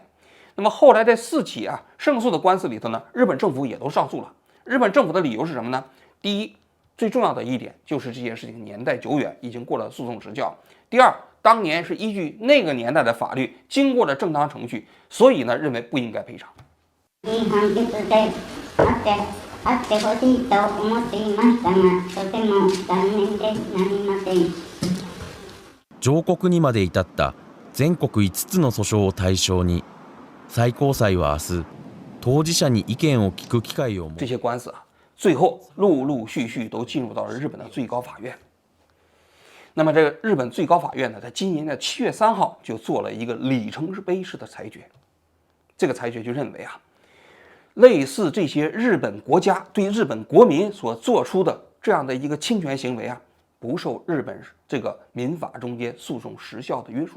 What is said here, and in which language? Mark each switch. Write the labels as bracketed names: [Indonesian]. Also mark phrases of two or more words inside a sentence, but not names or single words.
[Chinese] 那么后来在4起啊胜诉的官司里头呢，日本政府也都上诉了。日本政府的理由是什么呢？第一，最重要的一点就是这件事情年代久远，已经过了诉讼时效。第二，当年是依据那个年代的法律，经过了正当程序，所以呢，认为不应该赔偿。 [Japanese] あってほしいと思っていましたが、とても残念でなりません。上告にまで至った全国5つの訴訟を対象に、最高裁は明日、当事者に意見を聞く機会を。 [Chinese] 这些官司啊，最后陆陆续续都进入到了日本的最高法院。那么这个日本最高法院呢，在今年的7月3号就做了一个里程碑式的裁决。这个裁决就认为啊，类似这些日本国家对日本国民所做出的这样的一个侵权行为啊，不受日本这个民法中间诉讼时效的约束。